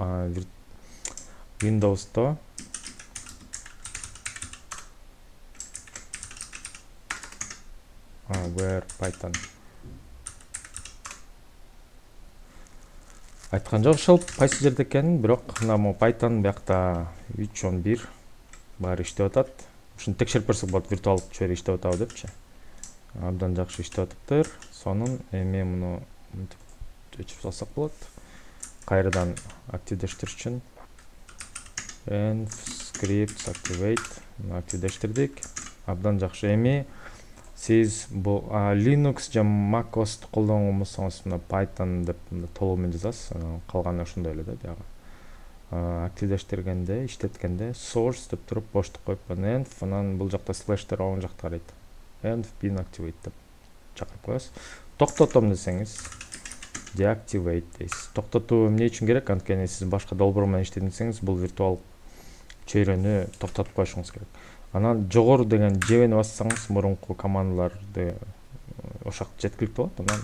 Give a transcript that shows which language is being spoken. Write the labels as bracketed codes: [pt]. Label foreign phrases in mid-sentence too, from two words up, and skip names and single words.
[ky] Windows'то where Python айткан жок, ошол кайсы жерде экенин, бирок мына Python биякта 3.11 баары иштеп атат. Ушуну текшерип көрсөк болот, виртуалдык чөйрө иштеп атабы депчи. Абдан жакшы иштеп атыптыр. Сонун эми муну өчүрүп салсак болот. Кайрадан активдештириш үчүн [en] env scripts activate [ky] активдештирдик. Абдан жакшы. Эми сиз бул Linux же macOS колдонгон болсоңуз, мына Python деп толугу менен жазасыз. Калганы ошондой эле да, биягы. Активдештиргенде, иштеткенде source деп туруп боштук коюп, env, анан бул жакта слэштер оң жакта карайт. [en] Env been activate [ky] деп чакырып коесуз. Токтотом десеңиз, deactivate дейсиз. Токтотуу эмне үчүн керек? Анткени сиз башка долбоор менен иштейм десеңиз, бул виртуал чөйрөнү токтотуп коюшуңуз керек. Анан жогору деген жебени бассаңыз, мурунку командаларды ошак жеткиликтүү болот.